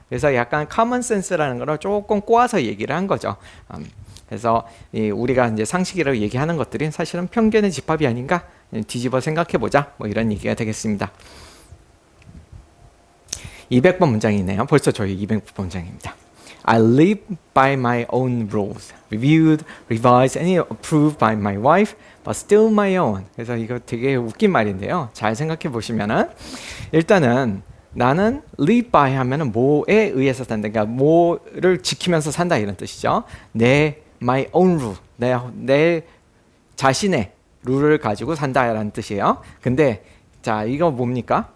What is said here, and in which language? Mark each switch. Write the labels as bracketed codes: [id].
[ko] 그래서 약간 common sense라는 걸 조금 꼬아서 얘기를 한 거죠. 그래서 우리가 이제 상식이라고 얘기하는 것들이 사실은 편견의 집합이 아닌가, 뒤집어 생각해보자, 뭐 이런 얘기가 되겠습니다. 200번 문장이네요. 벌써 저희 200번 문장입니다. [en] I live by my own rules, reviewed, revised, and approved by my wife, but still my own. [ko] 그래서 이거 되게 웃긴 말인데요. 잘 생각해 보시면은, 일단은 나는 live by 하면은 뭐에 의해서 산다, 그러니까 뭐를 지키면서 산다, 이런 뜻이죠. [en] my own rule, [ko] 내 자신의 룰을 가지고 산다라는 뜻이에요. 근데 자, 이거 뭡니까?